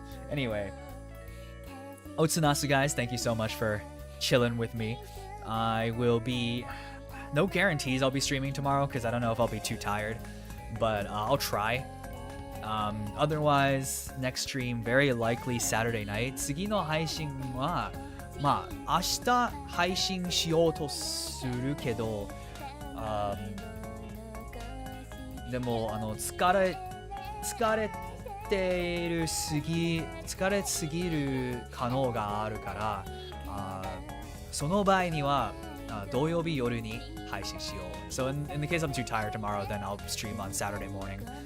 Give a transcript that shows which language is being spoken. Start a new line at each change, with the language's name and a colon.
English: Anyway, Otsunasu guys, thank you so much for chilling with me. I will be, no guarantees I'll be streaming tomorrow because I don't know if I'll be too tired, but I'll try. Otherwise, next stream very likely Saturday night.
Japanese: 次の配信はまあ明日配信しようとするけど、でも疲れすぎる可能があるから、その場合には土曜日夜に配信しよう。
English: So in the case I'm too tired tomorrow, then I'll stream on Saturday morning.